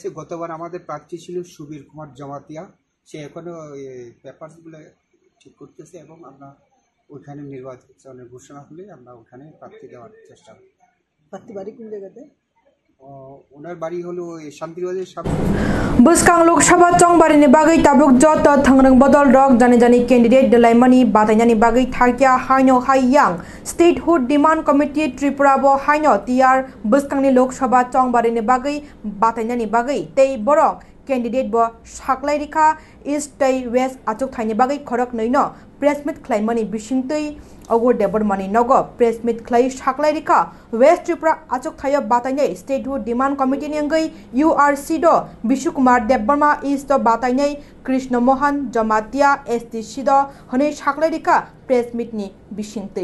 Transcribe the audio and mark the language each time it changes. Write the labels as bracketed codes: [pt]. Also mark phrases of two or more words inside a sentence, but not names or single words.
[bn] গতবার আমাদের প্রার্থী ছিল সুবীর কুমার জমাতিয়া, সে এখনো পেপারসগুলো ঠিক করতেছে এবং আমরা ওইখানে নির্বাচনের ঘোষণা হলে আমরা ওখানে প্রার্থী দেওয়ার চেষ্টা করি। প্রার্থী বাড়ি কোন জায়গাতে? ওনার বাড়ি হলো শান্তিবাজারের সামনে। [trp] বুসকাং লোকসভা চংবাरिनि बागै ताबुक जत थांरं बदल रक जानि कैंडिडेट दलाइमानि बातायनानि बागै थारकिया हाइनो हाइयां स्टेटहुड डिमांड कमिटी त्रिपुरा बो हाइनो टिआर बुसकांनि लोकसभा चंबारिनि बागै बातायनानि बागै तै बरक कैंडिडेट बो साक्लाइरिखा ईस्ट तै वेस्ट आचुक थाइनि बागै खरक नैनो [en] press meet [trp] खलाइमानि बिसिंतै अगुर देबरमानि नगो [en] press meet [trp] खलाइ साक्लाइरिखा वेस्ट त्रिपुरा आचुक थायो बातायनाय स्टेटहुड डिमांड कमिटी नि अंगै यूआरसी दो विशु कुमार देबबर्मा ईस्ट बातायनाय कृष्ण मोहन जमातिया एसटीसी दो हनै साक्लाइरिखा [en] press meet [trp] नि बिसिंतै